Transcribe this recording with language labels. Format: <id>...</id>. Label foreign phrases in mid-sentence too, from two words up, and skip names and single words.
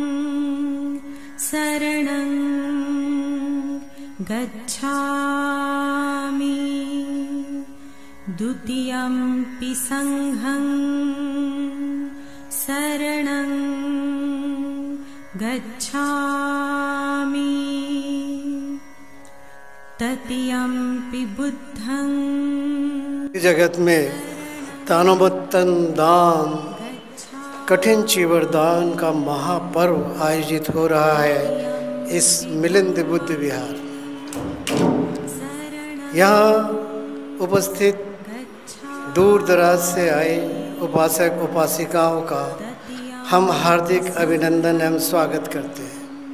<pi>शरणं गच्छामि, द्वितीयंपि संघं शरणं गच्छामि, तृतीयंपि बुद्धं।</pi> <hi>जगत में दानवोत्तम दान कठिन चीवरदान का महापर्व आयोजित हो रहा है इस मिलिंद बुद्ध विहार। यहाँ उपस्थित दूर दराज से आए उपासक उपासिकाओं का हम हार्दिक अभिनंदन एवं स्वागत करते हैं।</hi>